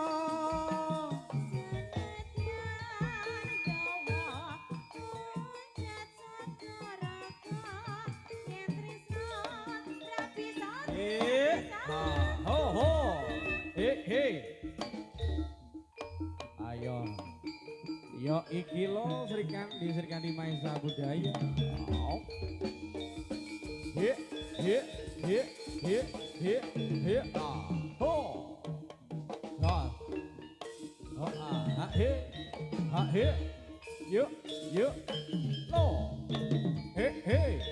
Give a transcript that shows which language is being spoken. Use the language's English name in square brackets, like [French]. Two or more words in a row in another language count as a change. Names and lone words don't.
[Javanese] senadyan gawa puncet sakaraka yen tresna ra bisa Ha ho ho. He. Ayo. Yo iki lo Sri Kandi Maesa Budaya. Au. He. Ah. Ho. Nah. Oh, ah. He. Ah, he. Yuk. Lo. He.